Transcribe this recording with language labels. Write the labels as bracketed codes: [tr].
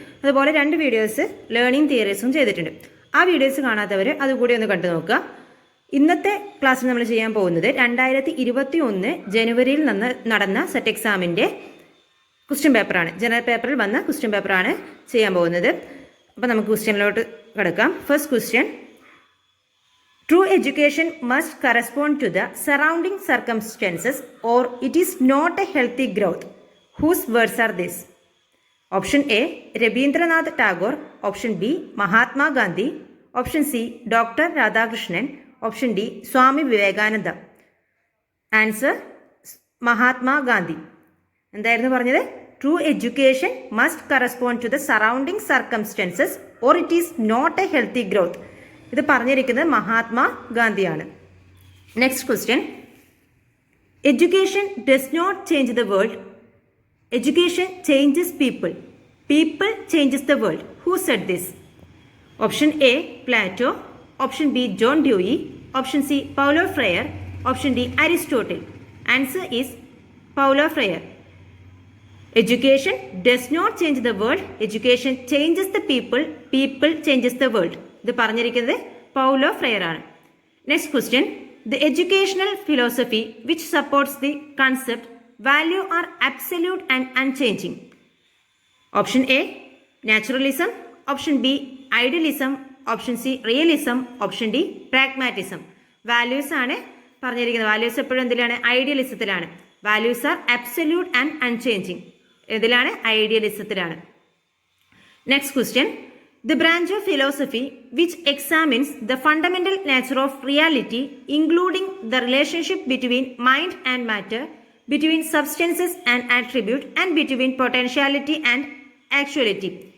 [ml] അതുപോലെ 2 videos learning തിയറീസും ചെയ്തിട്ടുണ്ട്. ആ വീഡിയോസ് കാണാത്തവർ അതുകൂടി ഒന്ന് കണ്ടു നോക്കുക. ഇന്നത്തെ ക്ലാസ്സിൽ നമ്മൾ ചെയ്യാൻ പോകുന്നത് 2021 ജനുവരിയിൽ നടന്ന സെറ്റ് എക്സാമിൻ്റെ ക്വസ്റ്റ്യൻ പേപ്പറാണ്. ജനറൽ പേപ്പറിൽ വന്ന ക്വസ്റ്റ്യൻ പേപ്പറാണ് ചെയ്യാൻ പോകുന്നത്. അപ്പോൾ നമുക്ക് ക്വസ്റ്റ്യനിലോട്ട് കിടക്കാം. [en] First question: True education must correspond to the surrounding circumstances or it is not a healthy growth. Whose words are this? Option A, Rabindranath Tagore. Option B, Mahatma Gandhi. Option C, Dr. Radhakrishnan. Option D, Swami Vivekananda. Answer: Mahatma Gandhi. [ml] എന്തായിരുന്നു പറഞ്ഞത്? [en] True education must correspond to the surrounding circumstances or it is not a healthy growth. [ml] ഇത് പറഞ്ഞിരിക്കുന്നത് Mahatma ഗാന്ധിയാണ്. [en] Next question: education does not change the world, education changes people, people changes the world. Who said this? Option A, Plato. Option B, John Dewey. Option C, Paulo Freire. Option D, Aristotle. Answer is Paulo Freire. Education does not change the world, education changes the people, people changes the world. [ml] ഇത് പറഞ്ഞിരിക്കുന്നത് Paulo friar ആണ്. [en] Next question: the educational philosophy which supports the concept value are absolute and unchanging. Option A, naturalism. Option B, idealism. Option C, realism. Option D, pragmatism. [ml] Values ആണ് പറഞ്ഞിരിക്കുന്നത്. Values എപ്പോഴും എന്തിലാണ്? ഐഡിയലിസത്തിലാണ്. [en] Values are absolute and unchanging. [ml] ഇതിലാണ്? ഐഡിയലിസത്തിലാണ്. [en] Next question: The branch of philosophy which examines the fundamental nature of reality, including the relationship between mind and matter, between substances and attribute, and between potentiality and actuality.